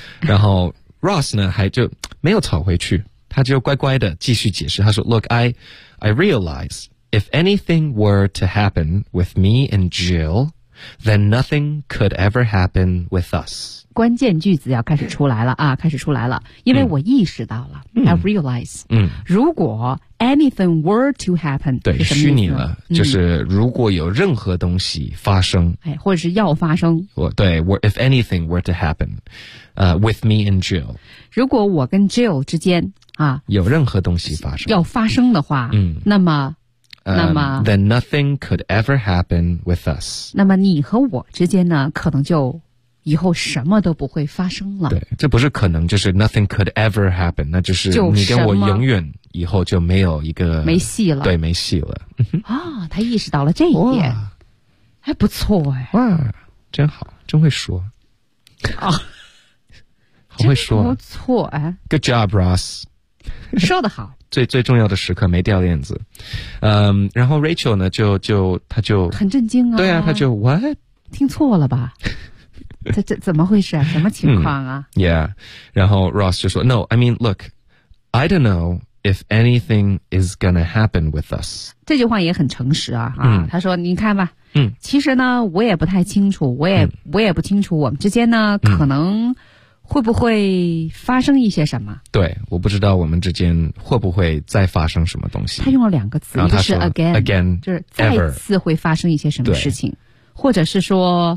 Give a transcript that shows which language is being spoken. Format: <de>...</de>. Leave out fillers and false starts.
<zh>然后 Ross 呢还就没有吵回去，他就乖乖的继续解释，他说</zh> <en>look I realizeIf anything were to happen with me and Jill, then nothing could ever happen with us.</en> <zh>关键句子要开始出来了啊，开始出来了，因为我意识到了、嗯、</zh> <en>I realize、嗯、</en> <zh>如果</zh> <en>anything were to happen，</en> <zh>对，虚拟了、嗯、就是如果有任何东西发生、哎、或者是要发生，对，</zh> <en>if anything were to happen、with me and Jill，</en> <zh>如果我跟 Jill 之间啊有任何东西发生，要发生的话、嗯、那么</zh> <en>Then nothing could ever happen with us.</en> <zh>那么你和我之间呢，可能就以后什么都不会发生了。对，这不是可能，就是</zh> <en>nothing could ever happen，</en> <zh>那就是你跟我永远以后就没有一个，没戏了。对，没戏了。啊、哦，他意识到了这一点，还不错哎。哇，真好，真会说。啊、哦，好会说，不错哎。</zh> <en>Good job, Ross.</en> <zh>说得好。最重要的时刻没掉链子，嗯，然后 Rachel 呢就他就很震惊啊，对啊，他就 what 听错了吧？这怎么回事啊？什么情况啊、</zh> <en>嗯、？Yeah，</en> <zh>然后 Ross 就说</zh> <en>No， I mean look， I don't know if anything is gonna happen with us。</en> <zh>这句话也很诚实啊，啊，嗯、他说你看吧，嗯，其实呢我也不太清楚，我也不清楚我们之间呢、嗯、可能。会不会发生一些什么？对，我不知道我们之间会不会再发生什么东西。他用了两个词，一个是 again， 就是再次会发生一些什么事情，或者是说</zh>